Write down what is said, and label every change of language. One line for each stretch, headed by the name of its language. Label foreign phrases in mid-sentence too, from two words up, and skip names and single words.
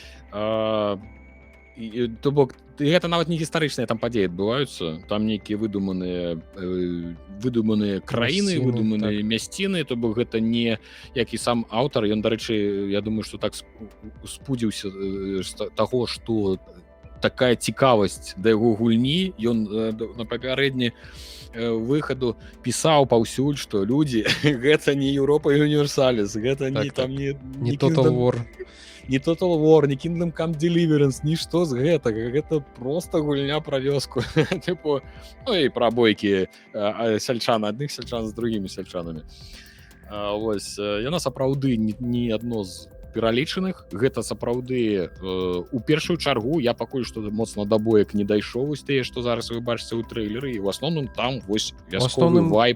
Belarusian: То бок гэта нават не гістарычныя там падзеі адбываюцца, там нейкія выдуманыя краіны, выдуманыя мясціны, то бок гэта не як і сам аўтар, ён, дарэчы, я думаю, што так спудзіўся таго, што такая цікавасць да яго гульні, ён на папярэдні выхаду пісаў паўсюль, што людзі, гэта не Europa Universalis, гэта не там не Total War. Не Total War, не Kingdom Come Deliverance, нішто з гэтага. Гэта проста гульня пра вёску. Типу, і пра бойкі сяльчан, адных сяльчан з другімі сяльчанамі. Вось, яна сапраўды не адно з пералічаных. Гэта сапраўды у першую чаргу я пакуль што моцна да боек не дайшоў, вось тыя, што зараз вы бачыце ў трэйлеры, і ў асноўным там вось вясковы вайб.